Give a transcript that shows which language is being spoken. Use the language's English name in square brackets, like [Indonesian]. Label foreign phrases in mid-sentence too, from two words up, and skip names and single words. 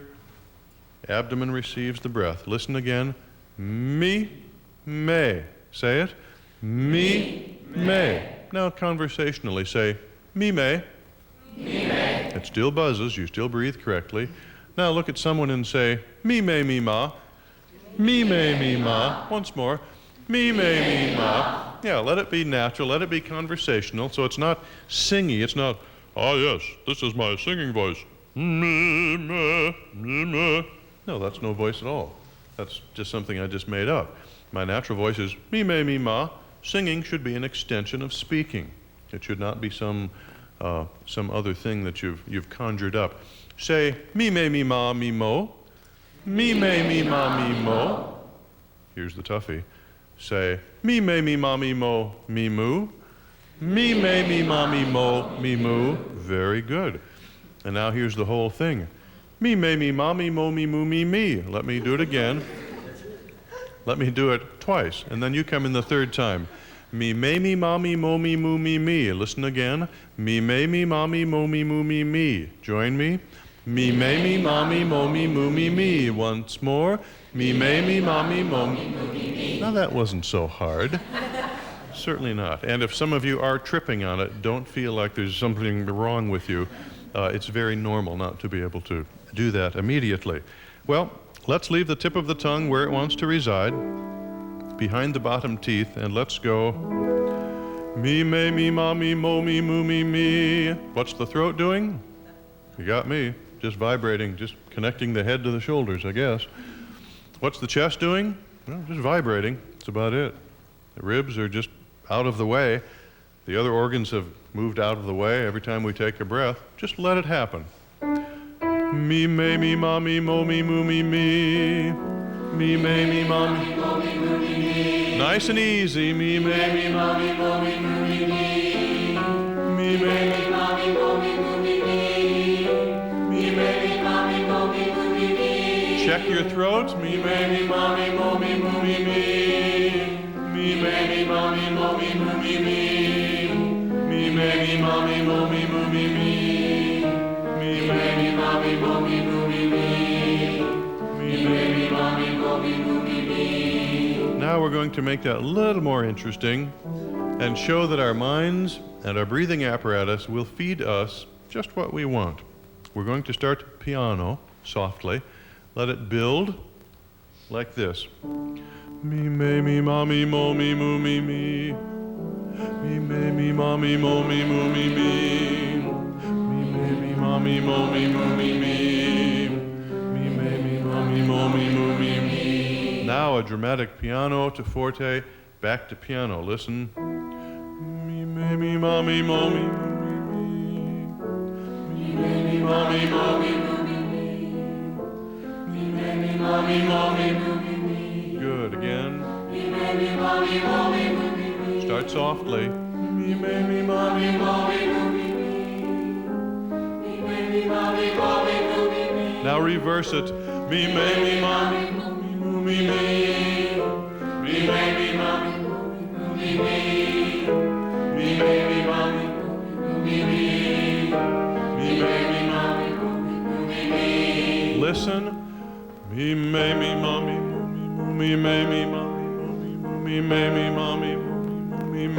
[English] Abdomen receives the breath. Listen again. Me, may. Say it. Me, may. Now conversationally say, me, may. Me, may. It still buzzes. You still breathe correctly. Now look at someone and say, me, may, me, ma. Me, may, me, ma. Once more. Me, may, me, ma. Yeah, let it be natural. Let it be conversational. So it's not singy. It's not, ah, yes, this is my singing voice. Me, me, me, me. No, that's no voice at all. That's just something I just made up. My natural voice is me, may, me, ma. Singing should be an extension of speaking. It should not be some other thing that you've conjured up. Say me, may, me, ma, me, mo. Me, may, me, ma, me, mo. Here's the toughie. Say me, may, me, ma, me, mo, me, moo. Me, may, me, ma, me, mo, me, moo. Very good. And now here's the whole thing. Me, may, me, ma, me, mo, me, moo, me, me. Let me do it again. Let me do it twice, and then you come in the third time. Me, may, me, ma, me, mo, me, moo, me, me. Listen again. Me, may, me, ma, me, mo, me, moo, me, me. Join me. Me, may, me, ma, me, mo, me, moo, me, me. Once more. Me, may, me, ma, me, mo, me, moo, me, me. Now that wasn't so hard. Certainly not. And if some of you are tripping on it, don't feel like there's something wrong with you. It's very normal not to be able to do that immediately. Well, let's leave the tip of the tongue where it wants to reside, behind the bottom teeth, and let's go. Me, me, ma, me, mo, me, moo, me. What's the throat doing? You got me. Just vibrating, just connecting the head to the shoulders, I guess. What's the chest doing? Well, just vibrating. That's about it. The ribs are just out of the way. The other organs have moved out of the way every time we take a breath. Just let it happen. Me, me, ma, me, mo, me, moo, me. Me, me, ma, me, mo, me, moo, me. Nice and easy. Me, me, ma, me, mo, me, moo, me. Me, me, ma, me, mo, me, moo, me. Me, me, ma, me, mo, me, moo, me. Check your throat. Me, me, ma, me, mo, me, moo, me. Me, me, ma, me, mo, me, moo, me. Me, me, ma, me, mo, me, moo, me. Me, me, ma, me, mo, me, moo, me. Me, me, ma, me, mo, me, moo, me. Now we're going to make that a little more interesting and show that our minds and our breathing apparatus will feed us just what we want. We're going to start piano, softly. Let it build like this. Me, me, ma, me, mo, me, moo, me. Me, me, ma, me, mo, me, moo, me. Me, ma, me, mo, me, moo, me. Me, ma, me, mo, me, moo, me. Now a dramatic piano to forte, back to piano. Listen. Me, me, ma, me, mo, me, moo, me. Me, ma, me, mo, me, moo, me. Me, ma, me, mo, me, moo, me. Good. Again. Start softly. Now reverse it. Me, me, ma, me, moo, me, me. Me, me, ma, me, moo, me, me. Me, me, ma, me, moo, me, me. Me, me, ma, me, moo, me, me. Listen. Me, me, ma, me, moo, me, me, me, ma, me, moo, me, me, me, ma, me, moo, me, me.